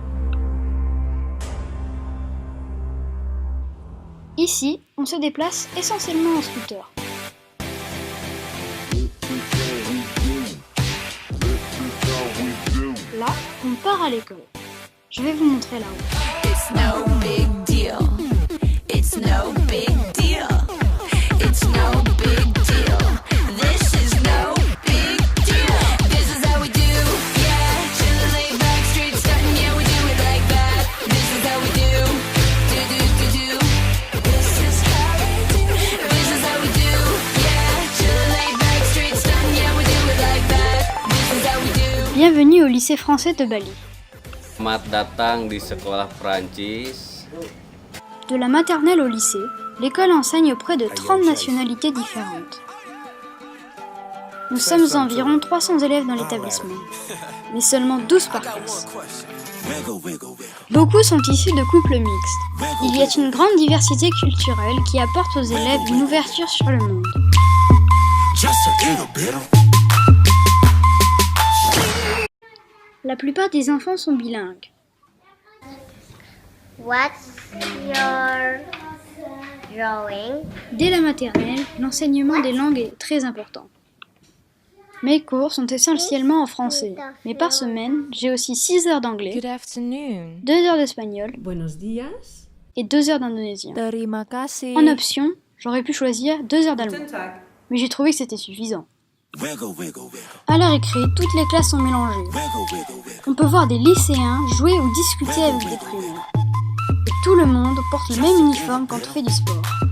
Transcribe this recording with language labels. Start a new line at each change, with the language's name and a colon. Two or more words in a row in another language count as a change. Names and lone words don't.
French: Ici, on se déplace essentiellement en scooter. Là, on part à l'école. Je vais vous montrer la route.
English: It's no big deal. It's no big deal. It's no big deal. This is no big deal. This is how we do. Yeah, chillin' laid back, street stuntin'. Yeah, we do it like that. This is how we do. Do do do do. This is how we do. This is how we do. Yeah, chillin' laid back, street stuntin'. Yeah, we do it like that. This is how we do.
French: Bienvenue au lycée français de Bali.
Indonesian: Selamat datang di sekolah Prancis.
French: De la maternelle au lycée, l'école enseigne auprès de 30 nationalités différentes. Nous sommes environ 300 élèves dans l'établissement, mais seulement 12 par classe. Beaucoup sont issus de couples mixtes. Il y a une grande diversité culturelle qui apporte aux élèves une ouverture sur le monde. La plupart des enfants sont bilingues.
English: What's your drawing?
French: Dès la maternelle, l'enseignement des langues est très important. Mes cours sont essentiellement en français, mais par semaine, j'ai aussi 6 heures d'anglais,
English: Good afternoon.
French: 2 heures d'espagnol
Spanish: Buenos días.
French: et 2 heures d'indonésien.
Indonesian: Terima kasih.
French: En option, j'aurais pu choisir 2 heures d'allemand, mais j'ai trouvé que c'était suffisant. À la récré, toutes les classes sont mélangées. On peut voir des lycéens jouer ou discuter avec des primaires. Et tout le monde porte le même uniforme quand on fait du sport.